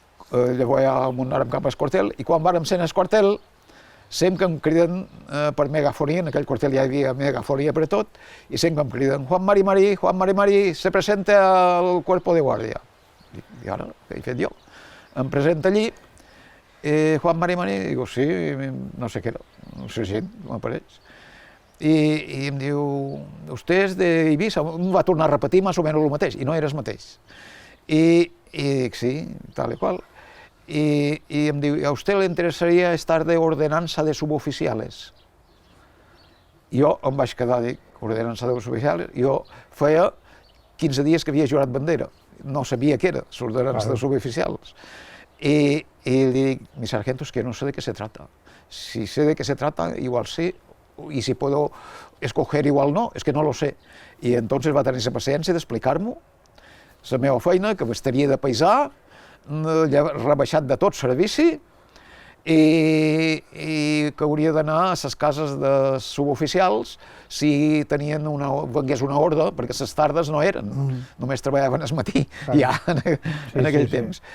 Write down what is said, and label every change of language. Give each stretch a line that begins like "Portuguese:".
Catalan: llavors ja anàrem cap al quartel i quan vàrem ser al quartel sempre em criden per megafonia, en aquell quartel ja hi havia megafonia per tot, i sempre em criden Juan Mari, se presenta al cuerpo de guardia. I ara, què he fet jo? Em presenta allí, Juan Mari, digo, sí, no sé què era, un sergent, m'apareix. I em diu, vostè és d'Eivissa? Em va tornar a repetir més o menys el mateix, i no era el mateix. I dic, sí, tal i qual.
Spanish: I em diu, ¿a usted le interesaría estar de ordenanza de suboficiales?
Catalan: Jo em vaig quedar, dic, ordenanza de suboficiales? Jo feia 15 dies que havia jurat bandera, no sabia què era, l'ordenanza de suboficiales.
Spanish: Y le digo, mi sargento, es que no sé de qué se trata. Si sé de qué se trata, igual sí, y si puedo escoger igual no, es que no lo sé.
Catalan: I entonces va tenir la paciència d'explicar-m'ho, la meva feina, que estaria de paisà, rebaixat de tot servici, i que hauria d'anar a les cases de suboficials si vengués una ordre, perquè les tardes no eren, només treballaven al matí, ja en aquell temps.